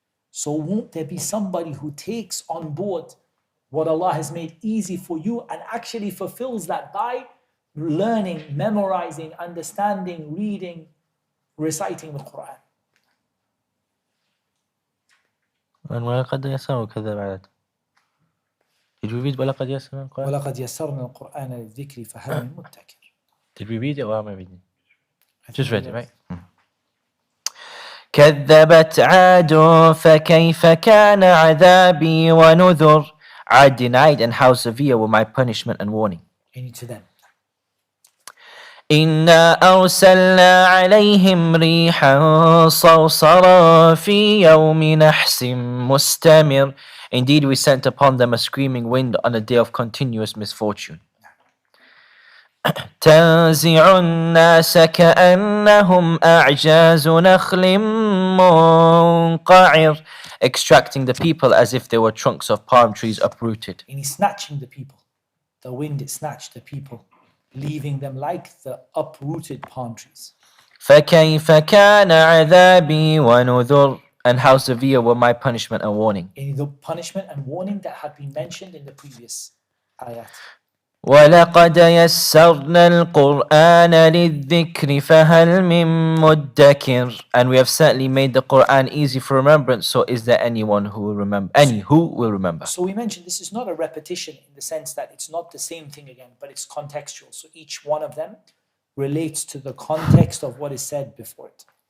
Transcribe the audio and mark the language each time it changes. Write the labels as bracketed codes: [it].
[en] So won't there be somebody who takes on board what Allah has made easy for you and actually fulfills that by learning, memorizing, understanding, reading, reciting the Qur'an? [ar] ولقد يسرنا كذا بعد. [en] Did we read [ar] ولقد يسرنا القرآن? وَلَقَدْ يَسَّرْنَا الْقُرْآنَ لِلذِّكْرِ فَهَلْ مِن مُدَّكِرٍ. [en] Did we read it or am I reading? Just read it, right? [ar] كذبت عاد فكيف كان عذابي ونذر. [en] I denied, and how severe were my punishment and warning. Any to them. [ar] إنا أرسلنا عليهم ريحا صرصرا في يوم نحس مستمر. [en] Indeed, we sent upon them a screaming wind on a day of continuous misfortune. [ar] تنزع الناس كأنهم أعجاز نخل منقعر. [en] Extracting the people as if they were trunks of palm trees uprooted. And he's snatching the people. The wind snatched the people, leaving them like the uprooted palm trees. [ar] فكيف كان عذابي ونذر. [en] And how severe were my punishment and warning. And the punishment and warning that had been mentioned in the previous ayat. [ar] ولقد يسرنا القرآن للذكر فهل من مدكر. [en] And we have certainly made the Qur'an easy for remembrance, so is there anyone who will remember? Any who will remember? So we mentioned this is not a repetition in the sense that it's not the same thing again, but it's contextual. So each one of them relates to the context of what is said before it.